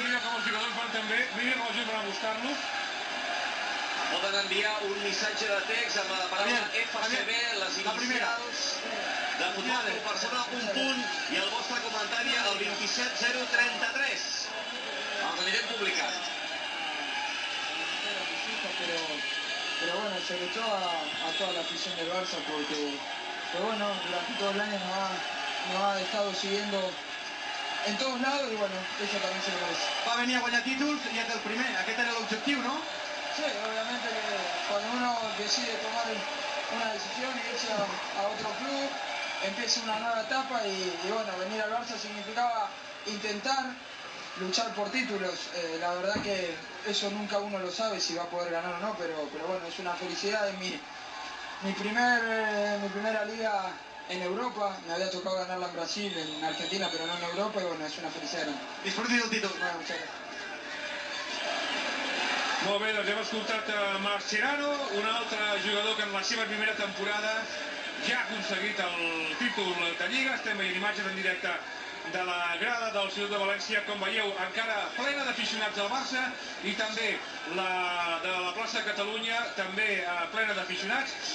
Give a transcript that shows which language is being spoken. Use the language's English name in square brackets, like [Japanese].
[Catalan] Mira com els jugadors van també, mira com els jugadors van a buscar-los. poden enviar un missatge de text amb la paraula FCB, les inicials de Futbol Club Barcelona, un punt, i el vostre comentari al 27033. Els anirem publicant. [Spanish] Pero bueno, sobre todo a toda la afición del Barça, porque bueno, durante todo el año nos ha estado siguiendo en todos lados y bueno, eso también se lo merece. [Catalan] Va venir a guanyar títols i és el primer. Aquest era l'objectiu, no? [Spanish] Sí, obviamente que cuando uno decide tomar una decisión y irse a otro club, empieza una nueva etapa y bueno, venir al Barça significaba intentar luchar por títulos. La verdad que eso nunca uno lo sabe si va a poder ganar o no, pero bueno, es una felicidad. Es mi primera liga en Europa. Me había tocado ganarla en Brasil, en Argentina, pero no en Europa, y bueno, es una felicidad grande. [Catalan] Disfruti del títol. [Spanish] Bueno, muchas gracias. [Catalan] Molt bé, doncs hem escoltat Mascherano, un altre jugador que en la seva primera temporada ja ha aconseguit el títol de Lliga. Estem veient imatges en directe de la grada del Ciutat de València, com veieu, encara plena d'aficionats del Barça, i també la de la plaça de Catalunya, també plena d'aficionats.